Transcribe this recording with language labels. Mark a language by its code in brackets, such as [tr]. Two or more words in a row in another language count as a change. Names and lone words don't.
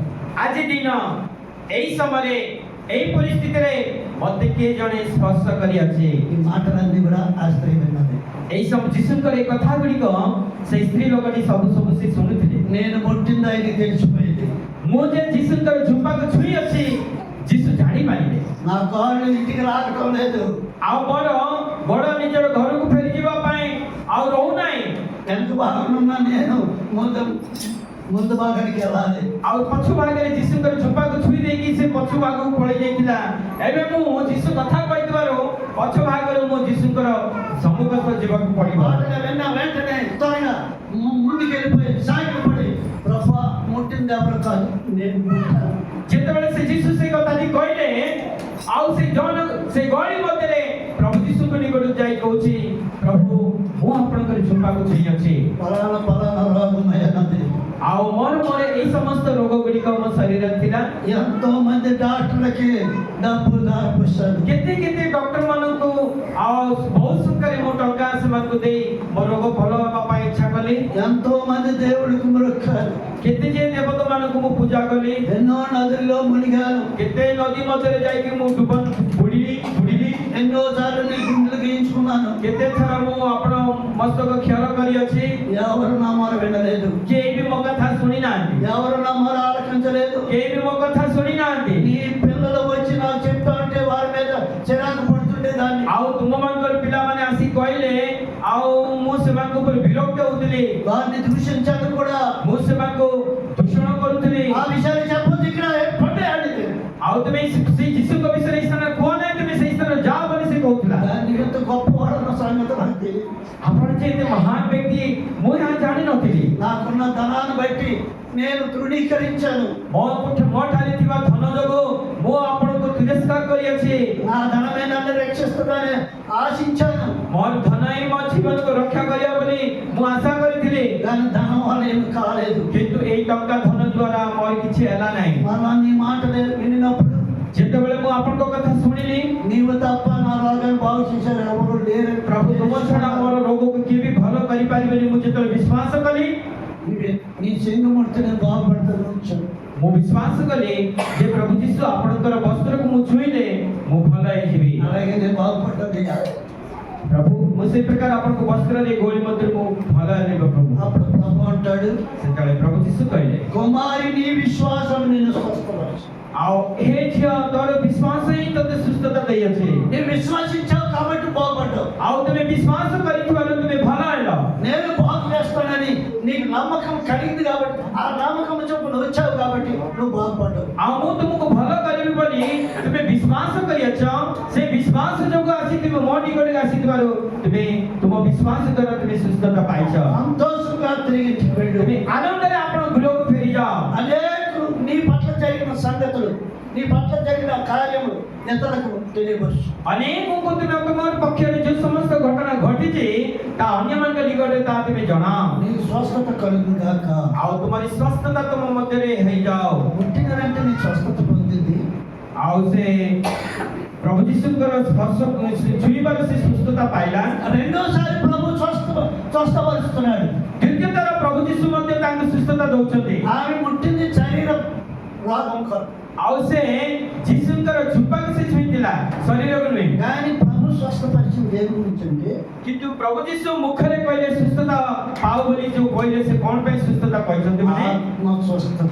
[or] ଆଜି ଦିନ ଏଇ ସମୟରେ ଏଇ ପରିସ୍ଥିତିରେ ମତେ କିଏ ଜଣେ ସ୍ପର୍ଶ କରିଅଛି। [te] ఈ మాటలన్నీ కూడా ఆశ్చర్యమైనది. [or] ଏଇ ସବୁ ଯୀଶୁଙ୍କର ଏ କଥା ଗୁଡ଼ିକ ସେଇ ସ୍ତ୍ରୀ ଲୋକଟି ସବୁ ସେ ଶୁଣୁଥିଲେ। [te] నేను పుట్టింది ఆయనకి తెలిసిపోయింది. [or] ମୁଁ ଯେ ଯୀଶୁଙ୍କର ଝୁମ୍ପାକୁ ଛୁଇଁ ଅଛି ଯୀଶୁ ଜାଣିପାରିଲେ। [te] నా కాళ్ళు ఇంటికి రావటం లేదు. [or] ଆଉ ମୋର ଗୋଡ଼ ନିଜର ଘରକୁ ଫେରିଯିବା ପାଇଁ ଆଉ ରହୁନାହିଁ। [te] వెనుక భాగంలో నేను ముందు భాగానికి వెళ్ళాలి. [or] ଆଉ ପଛ ଭାଗରେ ଯୀଶୁଙ୍କର ଝୁମ୍ପାକୁ ଛୁଇଁ ଦେଇକି ସେ ପଛ ଭାଗକୁ ପଳେଇ ଯାଇଥିଲା। ଏବେ ମୁଁ ଯୀଶୁ କଥା କହିଥିବାରୁ ପଛ ଭାଗରୁ ମୁଁ ଯୀଶୁଙ୍କର ସମ୍ମୁଖକୁ ଯିବାକୁ ପଡ଼ିବ। [te] మాటలు విన్న వెంటనే త్వరగా ముందుకు వెళ్ళిపోయి సాగిపోయి ప్రభా ముట్టింది ఎవరు కాదు నేను ముట్టాను. [or] ଯେତେବେଳେ ସେ ଯୀଶୁ ସେ କଥାଟି କହିଲେ ଆଉ ସେ ଗହଳି ମଧ୍ୟରେ ପ୍ରଭୁ ଯୀଶୁଙ୍କ ନିକଟକୁ ଯାଇ କହୁଛି, ପ୍ରଭୁ ମୁଁ ଆପଣଙ୍କର ଝୁମ୍ପାକୁ ଛୁଇଁ ଅଛି। [te] పలానా రోగం అయ్యానంది. [or] ଆଉ ମୋର ଏଇ ସମସ୍ତ ରୋଗ ଗୁଡ଼ିକ ମୋ ଶରୀରରେ ଥିଲା। [te] ఎంతో మంది డాక్టర్లకి డబ్బు దారిపోసాడు. [or] କେତେ ଡକ୍ଟର ମାନଙ୍କୁ ଆଉ ବହୁତ ସଂଖ୍ୟାରେ ମୁଁ ଟଙ୍କା ସେମାନଙ୍କୁ ଦେଇ ମୋ ରୋଗ ଭଲ ହେବା ପାଇଁ ଇଚ୍ଛା କଲି। [te] ఎంతో మంది దేవుడికి మొక్కారు. [or] କେତେ ଯେ ଦେବତା ମାନଙ୍କୁ ମୁଁ ପୂଜା କଲି। [te] ఎన్నో నదుల్లో మునిగాను. [or] କେତେ ନଦୀ ମଧ୍ୟରେ ଯାଇକି ମୁଁ ବୁଡ଼ିଲି। [te] ఎన్నో సార్లు నీ గుండెలు గీయించుకున్నాను. [or] କେତେ ଥର ମୁଁ ଆପଣ ମସ୍ତକ କ୍ଷୟ କରିଅଛି। [te] ఎవరు నా మాట వినలేదు. [or] କେହି ବି ମୋ କଥା ଶୁଣି ନାହାନ୍ତି। [te] ఎవరు నా మాట ఆలకించలేదు. [or] କେହି ବି ମୋ କଥା ଶୁଣି ନାହାନ୍ତି। [te] నీ పిల్లలు వచ్చి నాకు చెప్తా ఉంటే వారి మీద చిరాకు పడుతుంటే దాన్ని [or] ଆଉ ତୁମମାନଙ୍କର ପିଲାମାନେ ଆସି କହିଲେ ଆଉ ମୁଁ ସେମାନଙ୍କ ଉପରେ ବିରକ୍ତ ହଉଥିଲି। [te] వారిని దూషించాను కూడా. [or] ମୁଁ ସେମାନଙ୍କୁ ଦୂଷଣ କରୁଥିଲି। [te] ఆ విషయాలు చెప్పొద్దు ఇక్కడ ఎప్పుడే ఆడితే [or] ଆଉ ତୁମେ ସେଇ ଯୀଶୁଙ୍କ ବିଷୟରେ ଏଇ ସ୍ଥାନରେ କୁହ ନାହିଁ, ତୁମେ ସେଇ ସ୍ଥାନରେ ଯାଅ ବୋଲି ସେ କହୁଥିଲା। [te] దాన్ని ఎంత గొప్పవాడన్న సంగతి నాకు తెలియదు. [or] ଆପଣ ଯେ ଏତେ ମହାନ ବ୍ୟକ୍ତି ମୁଁ ଏହା ଜାଣିନଥିଲି। [te] నాకున్న ధనాన్ని బట్టి నేను తృణీకరించాను. [or] ମୋ ଠାରେ ଥିବା ଧନ ଯୋଗୁଁ ମୁଁ ଆପଣଙ୍କୁ ତିରସ୍କାର କରିଅଛି। [te] నా ధనమే నన్ను రక్షిస్తుందని ఆశించాను. [or] ମୋର ଧନ ହିଁ ମୋ ଜୀବନକୁ ରକ୍ଷା କରିବ ବୋଲି ମୁଁ ଆଶା କରିଥିଲି। [te] కానీ ధనం వల్ల ఏమి కాలేదు. [or] କିନ୍ତୁ ଏଇ ଟଙ୍କା ଧନ ଦ୍ୱାରା ମୋର କିଛି ହେଲା ନାହିଁ। [te] మళ్ళా నీ మాటలు వినినప్పుడు [or] ଯେତେବେଳେ ମୁଁ ଆପଣଙ୍କ କଥା ଶୁଣିଲି, [te] నీవు తప్ప నా రోగాన్ని బాగు చేశారు ఎవరు లేరు. [or] ପ୍ରଭୁ ତୁମ ଛଡ଼ା ମୋର ରୋଗକୁ କିଏ ବି ଭଲ କରିପାରିବେନି ମୁଁ ଯେତେବେଳେ ବିଶ୍ୱାସ କଲି, [te] నీ సింగముడితే నేను బాగుపడతాను వచ్చాను. [or] ମୁଁ ବିଶ୍ୱାସ କଲି ଯେ ପ୍ରଭୁ ଯୀଶୁ ଆପଣଙ୍କର ବସ୍ତ୍ରକୁ ମୁଁ ଛୁଇଁଲେ ମୁଁ ଭଲ ହେଇଯିବି। [te] అలాగే నేను బాగుపడ్డాను. [or] ପ୍ରଭୁ ମୁଁ ସେଇ ପ୍ରକାର ଆପଣଙ୍କ ବସ୍ତ୍ରରେ ଗୋଳି ମଧ୍ୟରେ ମୁଁ ଭଲ ହେଲି ପ୍ରଭୁ। [te] అప్పుడు ప్రభు అంటాడు, [or] ସେତେବେଳେ ପ୍ରଭୁ ଯୀଶୁ କହିଲେ, [te] కుమారి నీ విశ్వాసం నిన్ను స్వస్థపరచు. [or] ଆଉ ହେ ଝିଅ ତୋର ବିଶ୍ୱାସ ହିଁ ତୋତେ ସୁସ୍ଥତା ଦେଇଅଛି। [te] నువ్వు విశ్వసించావు కాబట్టి బాగుపడ్డావు. [or] ଆଉ ତୁମେ ବିଶ୍ୱାସ କରିଥିବାରୁ ତୁମେ ଭଲ ହେଲ। [te] నేను బాగు చేస్తానని నీకు నమ్మకం కలిగింది కాబట్టి ఆ నమ్మకం చొప్పున వచ్చావు కాబట్టి నువ్వు బాగుపడ్డావు. [or] ଆଉ ମୁଁ ତୁମକୁ ଭଲ କରିବି ବୋଲି ତୁମେ ବିଶ୍ୱାସ କରିଅଛ। ସେ ବିଶ୍ୱାସ ଯୋଗୁଁ ଆସି ତୁମେ ମୋ ନିକଟକୁ ଆସିଥିବାରୁ ତୁମେ ତୁମ ବିଶ୍ୱାସ ଦ୍ୱାରା ତୁମେ ସୁସ୍ଥତା ପାଇଛ। [te] సంతోషంగా తిరిగి ఇంటికి వెళ్ళు. [or] ତୁମେ ଆନନ୍ଦରେ ଆପଣ ଗୃହକୁ ଫେରିଯାଅ। [te] అనేకులు నీ పట్ల జరిగిన సంగతులు నీ పట్ల జరిగిన కార్యములు ఇతరులకు తెలియవచ్చు. [or] ଅନେକଙ୍କୁ ତୁମେ ତୁମର ପକ୍ଷରେ ଯେଉଁ ସମସ୍ତ ଘଟଣା ଘଟିଛି ତାହା ଅନ୍ୟମାନଙ୍କ ନିକଟରେ ତାହା ତୁମେ ଜଣାଅ। [te] నీకు స్వస్థత కలుగు గాక. [or] ଆଉ ତୁମର ସ୍ୱସ୍ଥତା ତୁମ ମଧ୍ୟରେ ହେଇଯାଉ। [te] పుట్టిన వెంటనే స్వస్థత పొందింది. [or] ଆଉ ସେ ପ୍ରଭୁ ଯୀଶୁଙ୍କର ସ୍ପର୍ଶ ଛୁଇଁବାରୁ ସେ ସୁସ୍ଥତା ପାଇଲା। [te] రెండోసారి ప్రభు స్వస్థపరుస్తున్నాడు. [or] ଦ୍ୱିତୀୟ ଥର ପ୍ରଭୁ ଯୀଶୁ ମଧ୍ୟ ତାଙ୍କୁ ସୁସ୍ଥତା ଦଉଛନ୍ତି। [te] ఆమె ముట్టింది శరీర రోగం కొరకు. [or] ଆଉ ସେ ଯୀଶୁଙ୍କର ଝୁମ୍ପାକୁ ସେ ଛୁଇଁଥିଲା, ଶରୀରକୁ ନୁହେଁ। [te] కానీ ప్రభు స్వస్థపరిచింది దేని గురించి అంటే [or] କିନ୍ତୁ ପ୍ରଭୁ ଯୀଶୁ ମୁଖରେ କହିଲେ ସୁସ୍ଥତା ପାଉ ବୋଲି ଯୋଉ କହିଲେ ସେ କଣ ପାଇଁ ସୁସ୍ଥତା କହିଛନ୍ତି ମାନେ [te] ఆత్మ స్వస్థత.